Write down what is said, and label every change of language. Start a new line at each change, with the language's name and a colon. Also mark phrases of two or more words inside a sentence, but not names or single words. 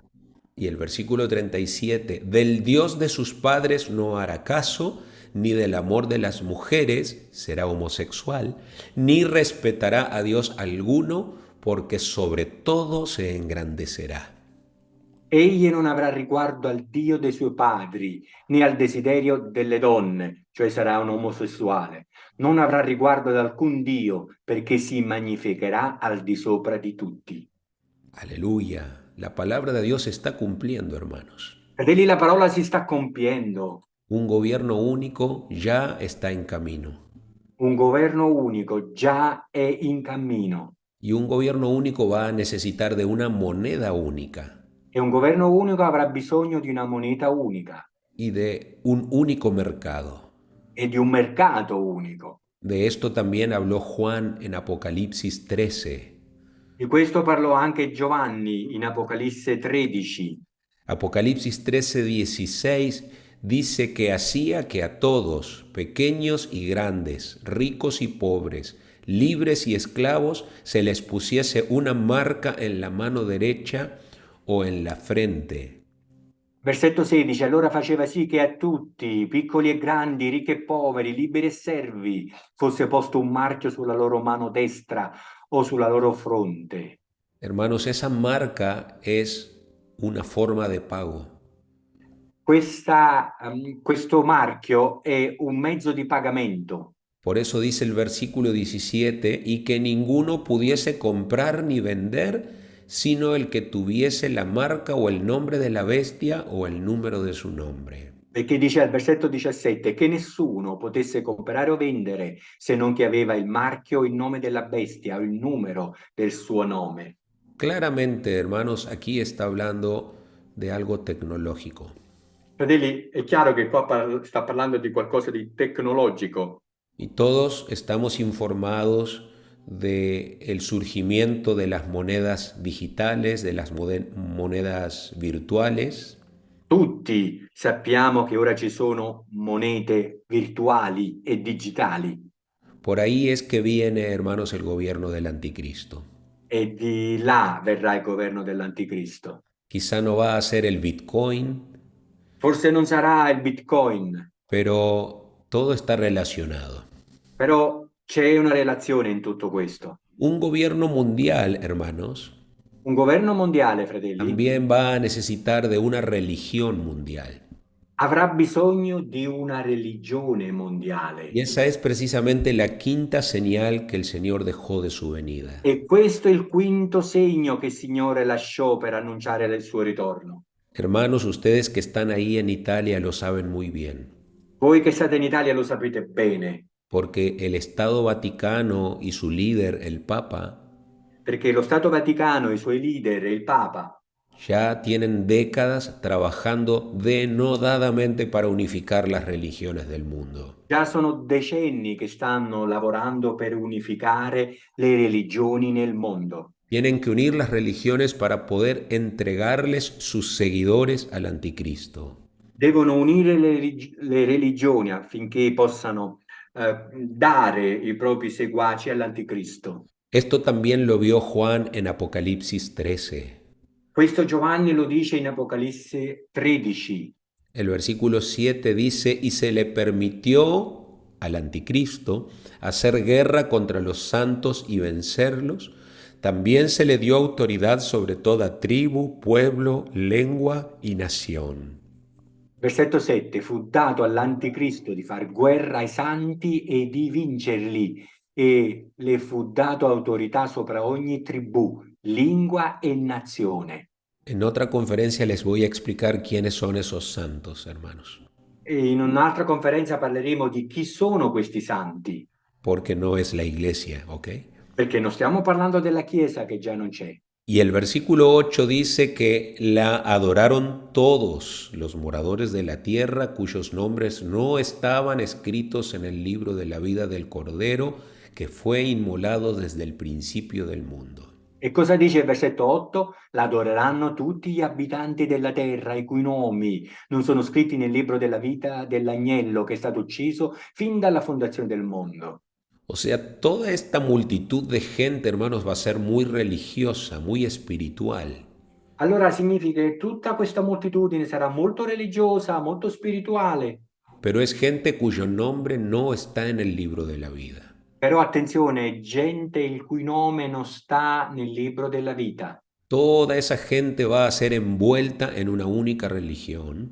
Spanish: Y el versículo 37, del Dios de sus padres no hará caso, ni del amor de las mujeres será homosexual, ni respetará a Dios alguno, porque sobre todo se engrandecerá.
Italian: Egli non avrà riguardo al Dio dei suoi padri, né al desiderio delle donne, cioè sarà un omosessuale. Non avrà riguardo ad alcun Dio, perché si magnificherà al di sopra di tutti.
Spanish: Aleluya. La palabra de Dios se está cumpliendo, hermanos.
Italian: Fratelli, la parola si sta compiendo.
Spanish: Un gobierno único ya está en camino.
Italian: Un governo unico già è in cammino.
Spanish: Y un gobierno único va a necesitar de una moneda única
Italian: E un governo unico avrà bisogno di una moneta unica
Spanish: y de un único mercado.
Italian: e di un mercato unico.
Spanish: De esto también habló Juan en Apocalipsis 13.
Italian: Di questo parlò anche Giovanni in Apocalisse 13.
Spanish: Apocalipsis 13:16 dice que hacía que a todos, pequeños y grandes, ricos y pobres, libres y esclavos, se les pusiese una marca en la mano derecha o en la frente.
Italian: Versetto 16, allora faceva sì che a tutti, piccoli e grandi, ricchi e poveri, liberi e servi, fosse posto un marchio sulla loro mano destra o sulla loro fronte.
Spanish: Hermanos, esa marca es una forma de pago.
Italian: Questo marchio è un mezzo di pagamento.
Spanish: Por eso dice el versículo 17, y que ninguno pudiese comprar ni vender, sino el que tuviese la marca o el nombre de la bestia o el número de su nombre.
Italian: Perché dice al versetto 17 che nessuno potesse comprare o vendere se non che aveva il marchio, il nome della bestia o il numero del suo nome.
Spanish: Claramente, hermanos, aquí está hablando de algo tecnológico.
Italian: Fratelli, è chiaro che qua sta parlando di qualcosa di tecnologico.
Spanish: Y todos estamos informados del surgimiento de las monedas digitales, de las monedas virtuales.
Italian: Tutti sappiamo che ora ci sono monete virtuali e digitali.
Spanish: Por ahí es que viene, hermanos, el gobierno del anticristo.
Italian: E di là verrà il governo dell'anticristo.
Spanish: Quizá no va a ser el Bitcoin,
Italian: Forse non sarà il Bitcoin,
Spanish: pero todo está relacionado.
Italian: però c'è una relazione in tutto questo.
Spanish: Un gobierno mundial, hermanos,
Italian: Un governo mondiale, fratelli,
Spanish: también va a necesitar de una religión mundial.
Italian: avrà bisogno di una religione mondiale.
Spanish: Y esa es precisamente la quinta señal que el Señor dejó de su venida.
Italian: E questo è il quinto segno che il Signore lasciò per annunciare il suo ritorno.
Spanish: Hermanos, ustedes que están ahí en Italia lo saben muy bien,
Italian: Voi che state in Italia lo sapete bene,
Spanish: porque el Estado Vaticano y su líder, el Papa,
Italian: perché lo Stato Vaticano, i suoi leader e il Papa
Spanish: ya tienen décadas trabajando denodadamente para unificar las religiones del mundo.
Italian: già sono decenni che stanno lavorando per unificare le religioni nel mondo.
Spanish: Tienen que unir las religiones para poder entregarles sus seguidores al anticristo.
Italian: Devono unire le religioni affinché possano dare i propri seguaci all'anticristo.
Spanish: Esto también lo vio Juan en Apocalipsis 13.
Italian: Questo Giovanni lo dice in Apocalisse 13.
Spanish: El versículo 7 dice, y se le permitió al anticristo, hacer guerra contra los santos y vencerlos. También se le dio autoridad sobre toda tribu, pueblo, lengua y nación.
Italian: Versetto 7. Fu dato all'anticristo di far guerra ai santi e di vincerli, e le fu dato autorità sopra ogni tribù, lingua e nazione.
Spanish: En otra conferencia les voy a explicar quiénes son esos santos, hermanos,
Italian: E in un'altra conferenza parleremo di chi sono questi santi,
Spanish: porque no es la iglesia, ¿ok?
Italian: perché non stiamo parlando della Chiesa che già non c'è.
Spanish: Y el versículo 8 dice que la adoraron todos los moradores de la tierra cuyos nombres no estaban escritos en el libro de la vida del Cordero que fue inmolado desde el principio del mundo.
Italian: E cosa dice il versetto 8? L'adoreranno tutti gli abitanti della terra, i cui nomi non sono scritti nel libro della vita dell'agnello che è stato ucciso fin dalla fondazione del mondo.
Spanish: O sea, toda esta multitud de gente, hermanos, va a ser muy religiosa, muy espiritual.
Italian: Allora significa che tutta questa moltitudine sarà molto religiosa, molto spirituale,
Spanish: Pero es gente cuyo nombre no está en el libro de la vida.
Italian: però attenzione, gente il cui nome non sta nel libro della vita.
Spanish: Toda esa gente va a ser envuelta en una única religión